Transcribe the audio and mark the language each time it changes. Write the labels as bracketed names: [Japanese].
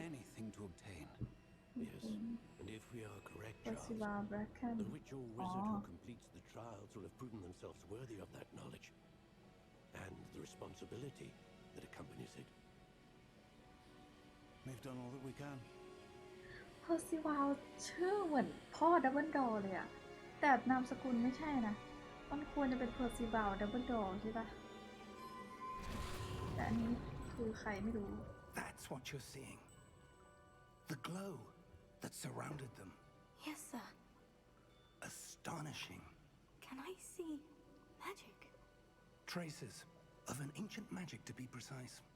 [English] anything to obtain. Yes, and if we are correct, [Thai] เพอร์ซิ [English] Charles, [Thai] วาลแบล็กแคน [English] the ritual wizard who completes the trials will have proven themselves worthy of that knowledge and the responsibility that accompanies it. We've done all that we can. [Thai] เพอร์ซิวาลชื่อเหมือนพ่อดับเบิลดอร์เลยอะแต่นามสกุลไม่ใช่นะมันควรจะเป็นเพอร์ซิวาลดับเบิลดอร์ใช่ปะแต่อันนี้คือใครไม่รู้ [English] That's what you're seeing. The glow that surrounded them. Yes, sir. Astonishing. Can I see magic? Traces of an ancient magic, to be precise.